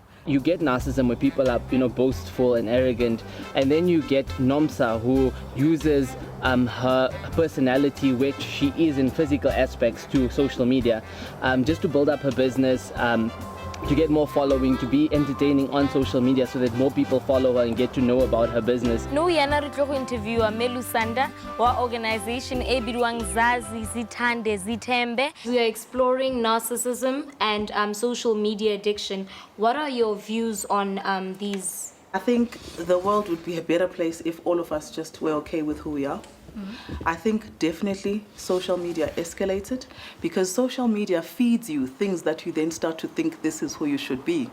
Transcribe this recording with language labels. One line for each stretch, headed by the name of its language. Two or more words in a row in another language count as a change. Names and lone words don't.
English: You get narcissism where people are, boastful and arrogant, and then you get Nomsa who uses her personality, which she is in physical aspects, to social media, just to build up her business, to get more following, to be entertaining on social media so that more people follow her and get to know about her business.
Tswana: No yana re tlo go interview Melu Sanda wa organization e bidwang Mzansi Zithande Zithembe.
English: We are exploring narcissism and social media addiction. What are your views on these? I think the world would be a better place if all of us just were okay with who we are. I think definitely social media escalated because social media feeds you things that you then start to think this is who you should be.